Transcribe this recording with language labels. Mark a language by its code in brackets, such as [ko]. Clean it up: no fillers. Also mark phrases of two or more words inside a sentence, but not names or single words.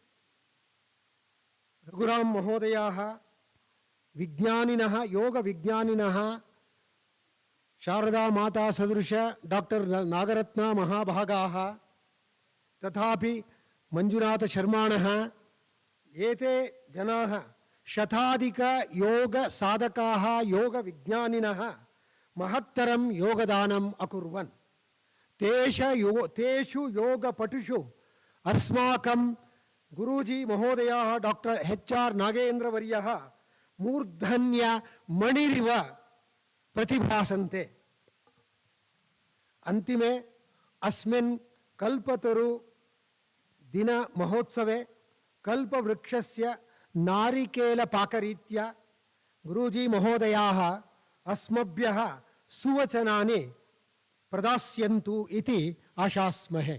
[sa] ರಘುರಾಮ್ ಮಹೋದಯಾಃ, ವಿಜ್ಞಾನಿನಃ ಯೋಗ ವಿಜ್ಞಾನಿನಃ ಶಾರದಾ ಮಾತಾ ಸದೃಶ ಡಾಕ್ಟರ್ ನಾಗರತ್ನ ಮಹಾಭಾಗಾಃ, ತಥಾಪಿ ಮಂಜುನಾಥ ಶರ್ಮಾಣಃ. ಏತೆ ಜನಾಃ ಶತಾಧಿಕ ಯೋಗ ಸಾಧಕಾಃ ಯೋಗ ವಿಜ್ಞಾನಿನಃ ಮಹತ್ತರಂ ಯೋಗದಾನಂ ಅಕುರ್ವನ್. ತೇಷು ಯೋಗ ಪಟುಷು ಅಸ್ಮಾಕಂ ಗುರೂಜಿ ಮಹೋದಯಾಃ ಡಾಕ್ಟರ್ HR ನಾಗೇಂದ್ರವರ್ಯಃ ಮೂರ್ಧನ್ಯ ಮಣಿರಿವ ಪ್ರತಿಭಾಸಂತೆ. ಅಂತಿಮೆ ಅಸ್ಮಿನ್ ಕಲ್ಪತರು दिन महोत्सवे कल्पवृक्षस्य नारिकेलपाकरीत्या गुरूजी महोदयाः अस्मभ्यः सुवचनानि प्रदास्यन्तु इति आशास्महे।